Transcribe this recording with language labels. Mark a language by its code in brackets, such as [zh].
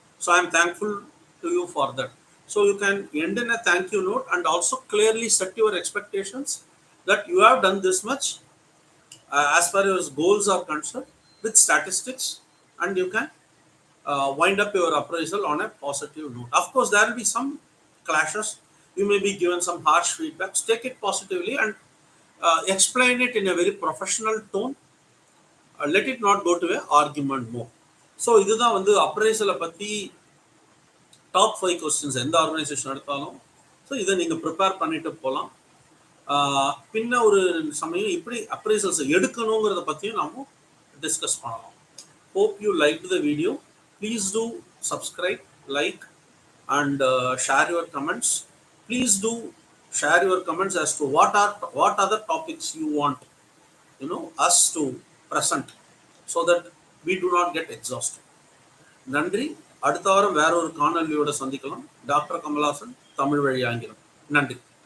[en] So I'm thankful to you for that. So you can end in a thank you note and also clearly set your expectations that you have done this much as far as goals are concerned with statistics, and you can wind up your appraisal on a positive note. Of course, there will be some clashes. You may be given some harsh feedbacks. Take it positively and explain it in a very professional tone. Let it not go to a argument mode. [ta] So இதுதான் வந்து அப்ரைசலை பற்றி top 5 questions எந்த organisation எடுத்தாலும். So இதை நீங்கள் prepare பண்ணிட்டு போகலாம். பின்ன ஒரு சமயம் இப்படி அப்ரைசல்ஸ் எடுக்கணுங்கிறத பற்றியும் நாம டிஸ்கஸ் பண்ணலாம். [en] Hope you liked the video. Please do subscribe, like, and share your comments. Please do share your comments as to what other topics you want us to present, so that we do not get exhausted. [ta] நன்றி. அடுத்த வாரம் வேற ஒரு காணொலியோட சந்திக்கலாம். Doctor Kamal Haasan, Tamil வழி ஆங்கிலம். நன்றி.